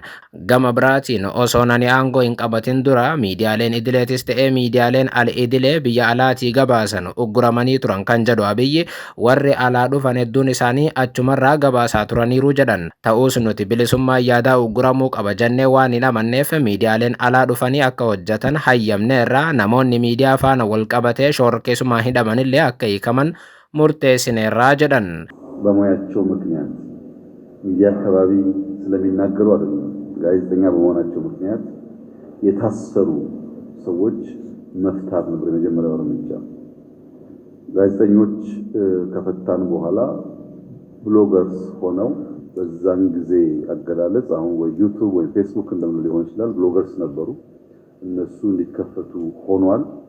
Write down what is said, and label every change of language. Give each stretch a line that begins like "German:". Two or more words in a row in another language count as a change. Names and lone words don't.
Oromo: Gama biraatiin osoo nani aangoo hin qabatin dura miidiyaaleen idileetis ta'ee miidiyaaleen al-idilee biyya alaatii gabaasan ugguramanii turan kan jedhu Abiyyi warri alaa dhufan hedduun isaanii achumarraa gabaasaa turaniiru jedhan. Ta'us nuti bilisummaa yaadaa ugguramuu qaba jennee waan hin amanneef miidiyaaleen alaa dhufanii akka hojjetan hayyamneerra namoonni miidiyaa faana wal qabatee shororkeessummaa hidhamanillee akka hiikaman murteessineerraa jedhan.
Amharic: በሙያቸው ምክንያት ሚዲያ አካባቢ ስለሚናገሩ አይደለም ጋዜጠኛ በመሆናቸው ምክንያት የታሰሩ ሰዎች መፍታት ነበር የመጀመሪያው እርምጃ። ጋዜጠኞች ከፈታን በኋላ ብሎገርስ ሆነው በዛን ጊዜ አገላለጽ አሁን ወይ ዩቲዩብ ወይ ፌስቡክ እንደምን ሊሆን ይችላል ብሎገርስ ነበሩ እነሱ እንዲከፈቱ ሆኗል።